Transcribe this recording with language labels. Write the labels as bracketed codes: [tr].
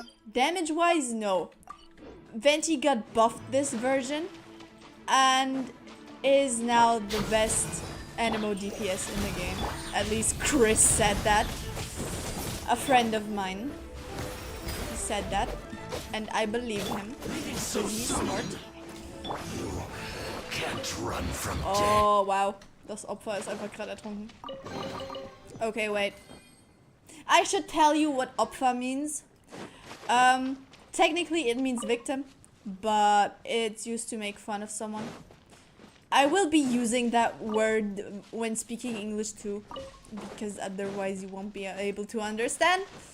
[en] Damage wise, no. Venti got buffed this version and is now the best Animo DPS in the game. At least Chris said that. A friend of mine said that, and I believe him because he's smart. Can't run from death. [de] Oh wow, das Opfer ist einfach gerade ertrunken. [en] Okay, wait. I should tell you what Opfer means. Technically it means victim, but it's used to make fun of someone. I will be using that word when speaking English too, because otherwise you won't be able to understand.